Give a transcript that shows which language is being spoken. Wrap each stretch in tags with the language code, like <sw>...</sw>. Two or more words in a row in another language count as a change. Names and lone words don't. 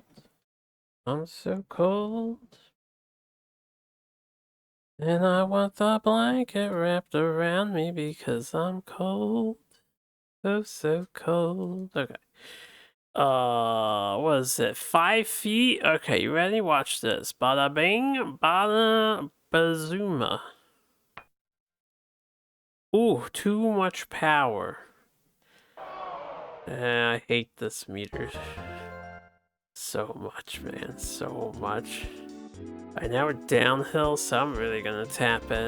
<en>I'm so cold. And I want the blanket wrapped around me because I'm cold. So cold. Okay. What is it? 5 feet? Okay, you ready? Watch this. Bada bing, bada bazuma. Ooh, too much power. I hate this meter. So much, man. So much. Alright, now we're downhill, so I'm really gonna tap it.</en>